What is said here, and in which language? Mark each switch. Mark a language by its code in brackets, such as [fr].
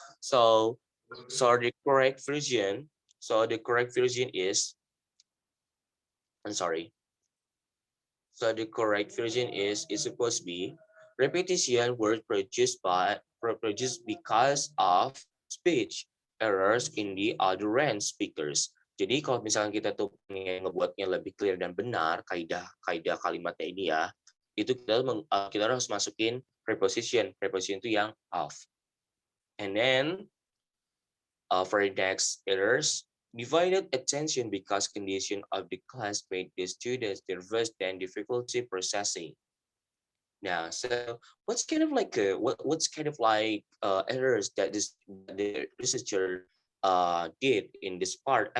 [en] So so the correct version the correct version is I'm sorry. So the correct version is supposed to be repetition word produced because of speech errors in the other end speakers. [id] Jadi kalau misalkan kita tuh pengen ngebuatnya lebih clear dan benar kaidah kaidah kalimatnya ini ya, itu kita harus masukin preposition. Preposition itu yang of. [en] And then for the next errors, divided attention because condition of the class made the students nervous and difficulty processing. Now, so what's kind of like errors that the researcher did in this part?